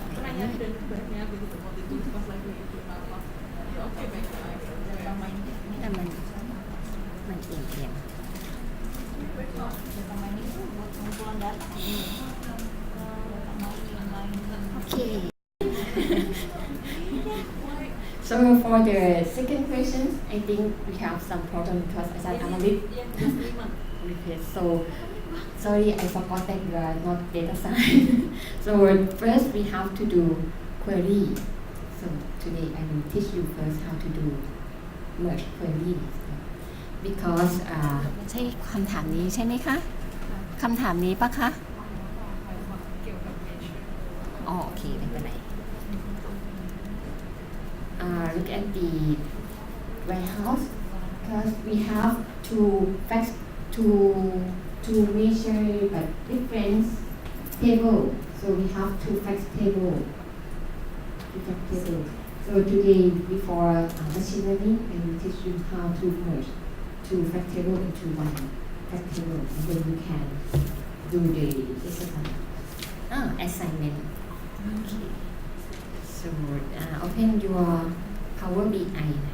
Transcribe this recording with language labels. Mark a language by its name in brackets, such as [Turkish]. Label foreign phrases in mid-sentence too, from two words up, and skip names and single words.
[Indonesian] banyak dan banyak begitu waktu itu pas lagi apa ya oke baiklah jangan main [Thai] แต่มันเอียง [Indonesian] jangan main itu buat pengumpulan data [English] Okay. So for the second question, I think we have some problem because Ajahn Amarit request. So sorry, I forgot that you are not data science. So first we have to do query. So today I will teach you first how to do merge query. [Thai] Because ใช่คำถามนี้ใช่ไหมคะคำถามนี้ปะคะอ๋อโอเคไม่เป็นไร [English] look at the warehouse because we have to measure but different table so we have two fact table so today before machine learning I will teach you how to merge two fact table into one fact table and then you can do the exercise assignment okay so open your Power BI